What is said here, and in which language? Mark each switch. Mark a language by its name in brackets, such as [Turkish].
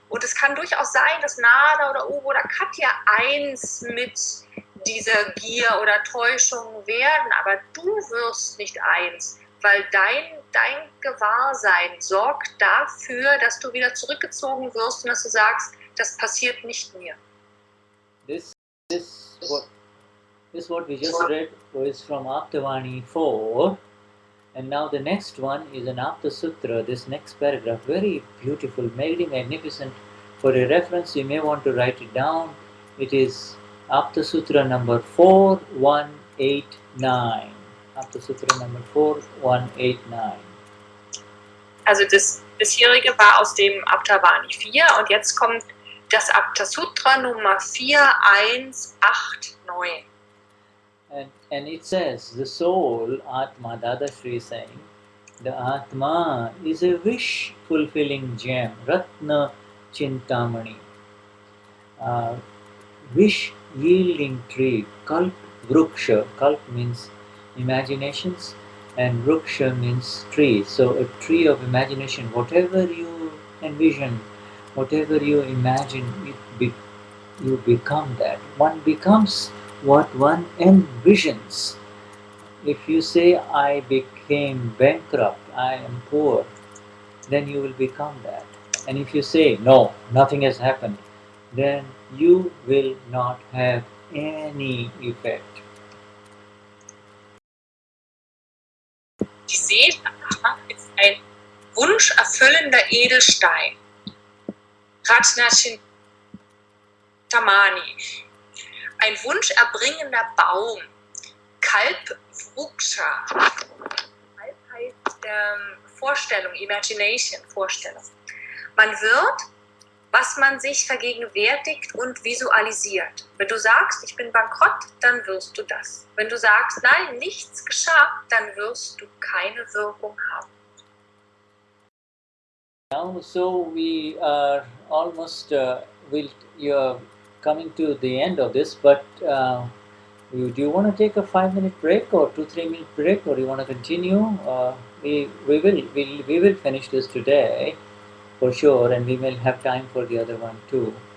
[German] Und es kann durchaus sein, dass Nada oder Uwe oder Katja eins mit dieser Gier oder Täuschung werden, aber du wirst nicht eins, weil dein Gewahrsein sorgt dafür, dass du wieder zurückgezogen wirst und dass du sagst, das passiert nicht mir. [English] This what we just read was from Aptavani 4, and now the next one is an Apta Sutra. This next paragraph, very beautiful, very magnificent. For a reference, you may want to write it down. It is Apta Sutra number 4189. Apta Sutra number 4189. [German] Also das bisherige war aus dem Aptavani 4 und jetzt kommt das Apta Sutra Nummer 4189. [English] And it says, the soul, Atma, Dadashri is saying, the Atma is a wish-fulfilling gem, Ratna Chintamani, wish-yielding tree, Kalp Vruksha. Kalp means imaginations and Vruksha means tree. So a tree of imagination, whatever you envision, whatever you imagine, you become that. One becomes what one envisions. If you say, I became bankrupt, I am poor, then you will become that. And if you say, no, nothing has happened, then you will not have any effect. [German] Die Seele ist ein wunscherfüllender Edelstein. Ratna Chintamani. Ein wunscherbringender Baum. Kalp Vruksha. Kalp heißt Vorstellung, Imagination, Vorstellung. Man wird, was man sich vergegenwärtigt und visualisiert. Wenn du sagst, ich bin bankrott, dann wirst du das. Wenn du sagst, nein, nichts geschah, dann wirst du keine Wirkung haben. [English] Now, so we are almost, you're coming to the end of this, but do you want to take a 5-minute break or 2-3 minute break, or do you want to continue? We will finish this today for sure, and we will have time for the other one too.